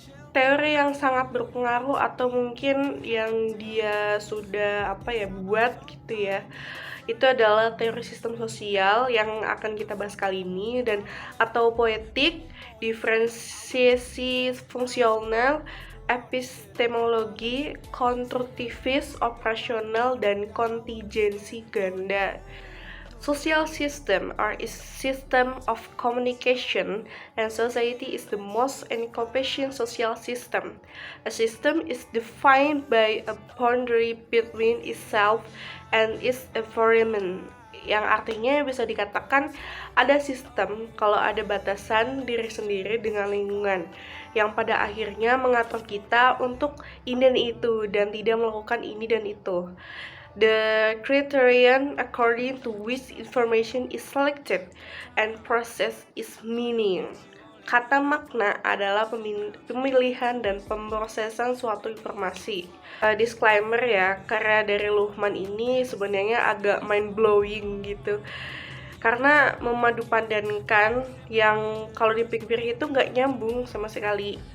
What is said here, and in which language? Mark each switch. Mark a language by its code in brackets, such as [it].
[id] Teori yang sangat berpengaruh atau mungkin yang dia sudah buat gitu ya, itu adalah teori sistem sosial yang akan kita bahas kali ini, dan atau poetik, diferensiasi fungsional, epistemologi, konstruktivis, operasional, dan kontingensi ganda. [en] Social system are a system of communication, and society is the most encompassing social system. A system is defined by a boundary between itself and its environment, [id] yang artinya bisa dikatakan ada sistem kalau ada batasan diri sendiri dengan lingkungan, yang pada akhirnya mengatur kita untuk ini dan itu dan tidak melakukan ini dan itu. [en] The criterion according to which information is selected and processed is meaning. [id] Kata makna adalah pemilihan dan pemrosesan suatu informasi. Disclaimer ya, karya dari Luhmann ini sebenarnya agak [en] mind blowing [id] gitu, karena memadupadankan yang kalau dipikir itu nggak nyambung sama sekali.